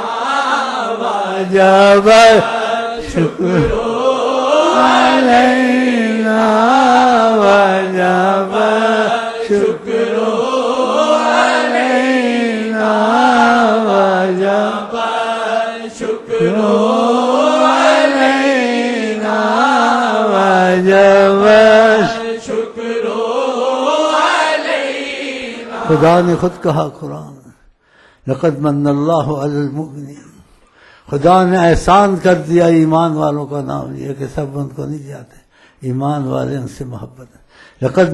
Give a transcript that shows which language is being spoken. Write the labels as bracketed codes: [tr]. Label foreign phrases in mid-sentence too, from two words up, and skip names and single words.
[ar] وجب شکر علینا وجب شکر علینا وجب شکر علینا وجب شکر علینا [ur] خدا نے خود کہا قرآن [ar] لقد من اللہ علی المؤمنین [ur] خدا نے احسان کر دیا ایمان والوں کا نام لیا کہ سب ان کو نہیں جاتے ایمان والے ان سے محبت ہے لقد